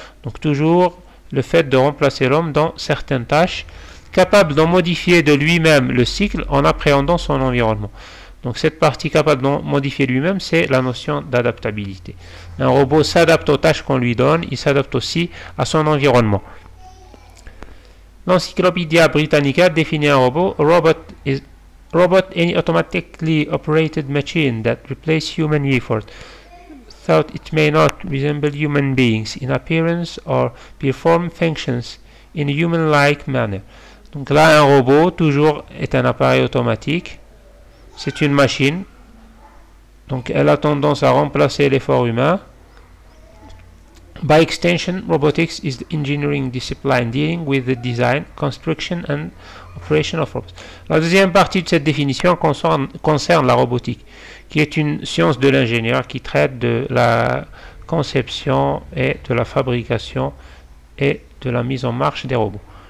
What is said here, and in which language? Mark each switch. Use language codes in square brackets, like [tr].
[fr] Donc toujours le fait de remplacer l'homme dans certaines tâches, capable d'en modifier de lui-même le cycle en appréhendant son environnement. Donc cette partie capable de modifier lui-même, c'est la notion d'adaptabilité. Un robot s'adapte aux tâches qu'on lui donne, il s'adapte aussi à son environnement. L'Encyclopædia Britannica définit un robot. [en] A robot is robot, any automatically operated machine that replaces human effort, though it may not resemble human beings in appearance or perform functions in a human-like manner. [fr] Donc là, un robot, toujours, est un appareil automatique. C'est une machine. Donc elle a tendance à remplacer l'effort humain. [en] By extension, robotics is the engineering discipline dealing with the design, construction and operation of robots. [fr] La deuxième partie de cette définition concerne la robotique, qui est une science de l'ingénieur qui traite de la conception et de la fabrication et de la mise en marche des robots.